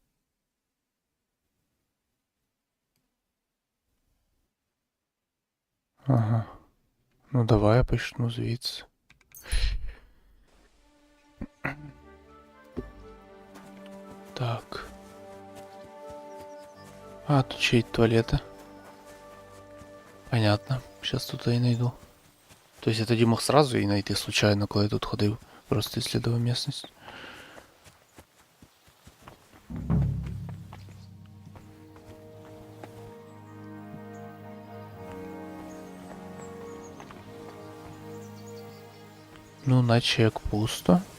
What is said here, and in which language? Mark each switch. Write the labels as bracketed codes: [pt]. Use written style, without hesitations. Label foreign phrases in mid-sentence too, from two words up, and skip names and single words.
[uk] Ага. Ну давай я почну звідси. Так. А, тут ще й туалети. [ru] Понятно. Сейчас тут и найду. То есть я тоді мог сразу [uk] її знайти [ru] случайно, [uk] коли я тут ходив. [ru] Просто исследовал местность. [uk] Ну, наче як пусто.